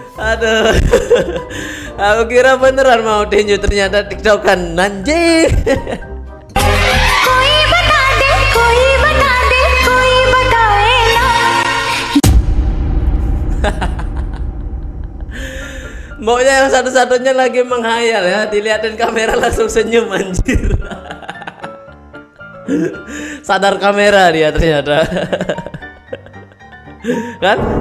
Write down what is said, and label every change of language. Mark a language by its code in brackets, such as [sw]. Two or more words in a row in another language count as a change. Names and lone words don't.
[id] Aduh. Aku kira beneran mau tinju, ternyata tiktokan anjing. [hi] कोई बता दे कोई बताए ना [id] Maunya yang satu-satunya lagi menghayal ya, dilihatin kamera langsung senyum anjir. Sadar kamera dia ternyata. Kan?